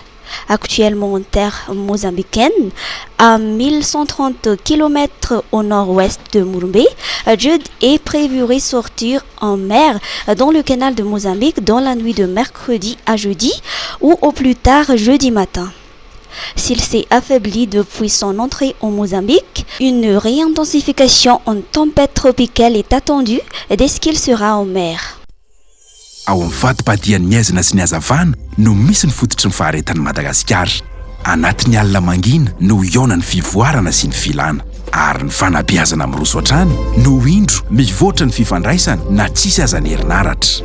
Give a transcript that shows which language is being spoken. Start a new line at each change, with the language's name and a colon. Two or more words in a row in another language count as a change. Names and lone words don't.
French: Actuellement en terre mozambicaine, à 1130 km au nord-ouest de Murumbe, Jude est prévu ressortir en mer dans le canal de Mozambique dans la nuit de mercredi à jeudi ou au plus tard jeudi matin. S'il s'est affaibli depuis son entrée au Mozambique, une réintensification en tempête tropicale est attendue dès qu'il sera en mer.
Malagasy: Ao amin'ny fatim-padian'ny miaizina sy ny hazavana no misy ny fototry ny faharetan'i Madagasikara. Anatin'ny alina mangina no iona ny fivoarana sy ny filana. Ary ny fanabeazana amin'ny roso hatrany no indro mivoatra ny fifandraisana na tsisy azan'ny herinaratra.